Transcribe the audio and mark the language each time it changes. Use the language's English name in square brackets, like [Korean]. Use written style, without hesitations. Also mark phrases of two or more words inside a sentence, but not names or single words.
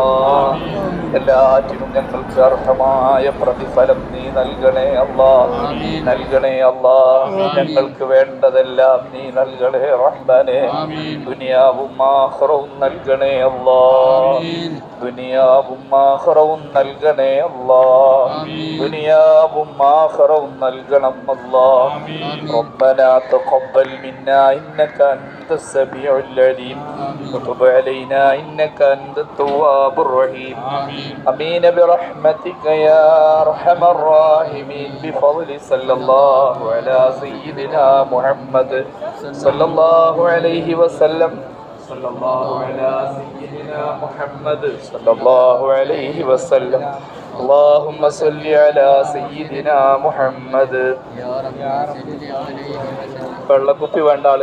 [Malayalam] എല്ലാറ്റിനും ഞങ്ങൾക്ക് അർഹമായ പ്രതിഫലം നീ നൽകണേ അല്ലാ, നൽകണേ അല്ലാ. ഞങ്ങൾക്ക് വേണ്ടതെല്ലാം നീ നൽകണേ റഹ്മാനേ. ദുനിയാവും ആഖിറവും നൽകണേ അല്ലാ, ദുനിയാവും ആഖിറവും നൽകണേ അല്ലാ, ദുനിയാവും ആഖിറവും നൽകണം അല്ലാ. [Arabic] ربنا تقبل منا إنك أنت السميع العليم وتب علينا إنك أنت التواب الرحيم. آمين برحمتك يا أرحم الراحمين. بفضل صلى الله على سيدنا محمد صلى الله عليه وسلم. صلى الله على سيدنا محمد صلى الله عليه وسلم. اللهم صل على سيدنا محمد. [Malayalam] വെള്ളക്കുപ്പി വേണ്ട ആൾ